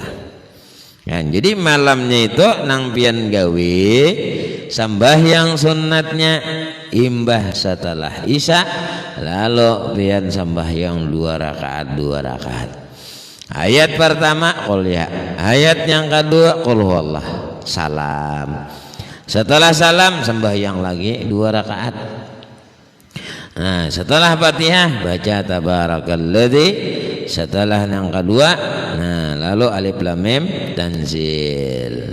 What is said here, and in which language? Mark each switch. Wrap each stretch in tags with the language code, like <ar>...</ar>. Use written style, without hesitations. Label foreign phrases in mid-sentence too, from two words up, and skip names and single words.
<bjn>Nah, jadi malamnya itu nang pian gawe sembahyang sunnatnya imbah setelah Isya, lalu pian sembahyang 2 rakaat.</bjn> <id>Ayat pertama qul ya, ayat yang kedua qul huwallah, salam. Setelah salam sembahyang lagi 2 rakaat. Nah, setelah Fatihah baca tabarakalladzi, setelah yang kedua nah lalu alif lam mim tanzil.</id>